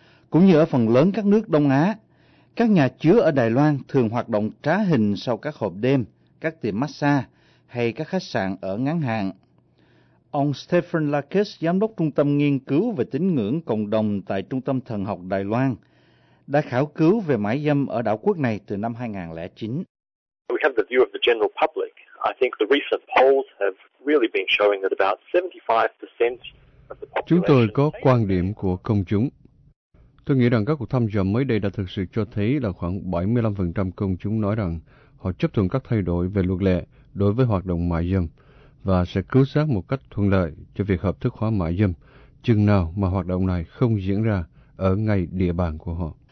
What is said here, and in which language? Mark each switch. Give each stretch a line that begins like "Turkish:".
Vietnamese: Cũng như ở phần lớn các nước Đông Á, các nhà chứa ở Đài Loan thường hoạt động trá hình sau các hộp đêm, các tiệm massage hay các khách sạn ở ngắn hạn. Ông Stephen Lucas, giám đốc Trung tâm Nghiên cứu về Tín ngưỡng Cộng đồng tại Trung tâm Thần học Đài Loan, đã khảo cứu về mãi dâm ở đảo quốc này từ năm 2009.
English: We have the view of the general public. I think the recent polls have really been showing that about 75% of the population.
Vietnamese: Chúng tôi có quan điểm của công chúng. Tôi nghĩ rằng các cuộc thăm dò mới đây đã thực sự cho thấy là khoảng 75% công chúng nói rằng họ chấp thuận các thay đổi về luật lệ đối với hoạt động mại dâm và sẽ cứu xác một cách thuận lợi cho việc hợp thức hóa mại dâm, chừng nào mà hoạt động này không diễn ra ở ngay địa bàn của họ.